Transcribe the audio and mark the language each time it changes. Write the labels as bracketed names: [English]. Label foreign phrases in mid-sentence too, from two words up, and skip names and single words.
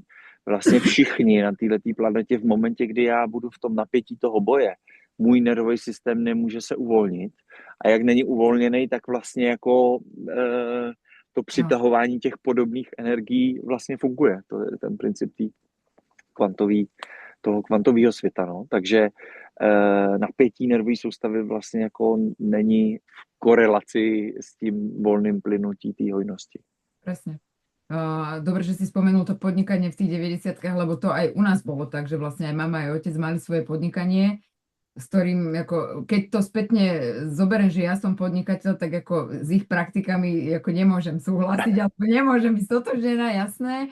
[Czech] Vlastně všichni na této planetě v momentě, kdy já budu v tom napětí toho boje, můj nervový systém nemůže se uvolnit a jak není uvolněný, tak vlastně jako to přitahování těch podobných energií vlastně funguje. To je ten princip toho kvantového světa. No. Takže napětí nervové soustavy vlastně jako není v korelaci s tím volným plynutí té hojnosti. [Slovak] Presne. Dobre, že si spomenul to podnikanie v tých 90-kách, lebo to aj u nás bolo tak, že vlastne aj mama, aj otec mali svoje podnikanie, s ktorým, ako, keď to spätne zoberiem, že ja som podnikateľ, tak ako s ich praktikami ako nemôžem súhlasiť, alebo nemôžem byť stotožnená, jasné.